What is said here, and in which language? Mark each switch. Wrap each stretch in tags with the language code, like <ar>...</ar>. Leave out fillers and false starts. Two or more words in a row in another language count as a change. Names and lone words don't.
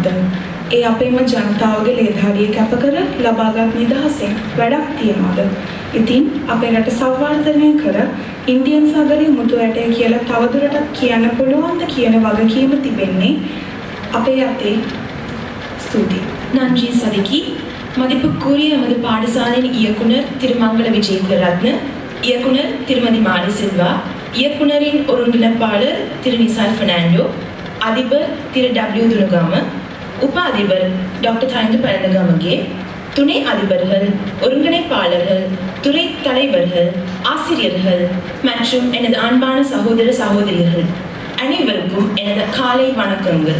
<si>ඒ අපේම ජනතාවගේ ලේධාරිය කැප කර ලබාගත් නිදහසෙන් වැඩක් තියනවද? ඉතින් අපේ රට සංවර්ධනය කර ඉන්දියන් සාගරයේ මුතු ඇටය කියලා තවදුරටත් කියන්න පුළුවන්ද කියන වගකීම තිබෙන්නේ අපේ අතේ. ස්තුතියි.</si> <ta>நன்றி சதிகி. மதிப்புக்குரிய எமது பாடசாலையின் இயக்குனர் திரு மங்கள விஜயகுலரத்ன, இயக்குனர் திருமதி மாரி சில்வா, இயக்குனரின் ஒருங்கிணைப்பாளர் திரு நிசால் பெர்னாண்டோ, அதிபர் திரு W துனுகாம, உப அதிபர் டாக்டர் தரிந்து பரந்தகாமகே, துணை அதிபர்கள், ஒருங்கிணைப்பாளர்கள், துறை தலைவர்கள், ஆசிரியர்கள் மற்றும் எனது அன்பான சகோதர சகோதரிகள் அனைவருக்கும் எனது காலை வணக்கங்கள்.</ta>